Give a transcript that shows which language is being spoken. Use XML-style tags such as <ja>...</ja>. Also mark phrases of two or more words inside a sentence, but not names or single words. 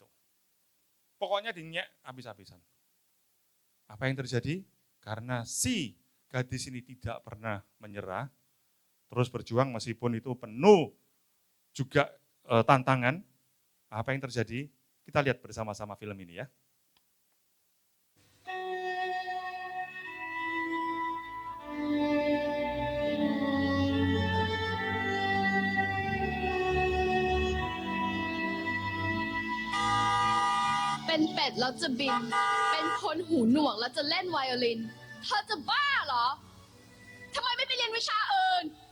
<id>Pokoknya dinyek habis-habisan. Apa yang terjadi? Karena si gadis ini tidak pernah menyerah, terus berjuang meskipun itu penuh juga tantangan. Apa yang terjadi? Kita lihat bersama-sama film ini ya.</id> <th>เป็นเป็ดแล้วจะบิน เป็นคนหูหนวกแล้วจะเล่นไวโอลิน เธอจะบ้าเหรอ ทำไมไม่ไปเรียนวิชาอื่น</th>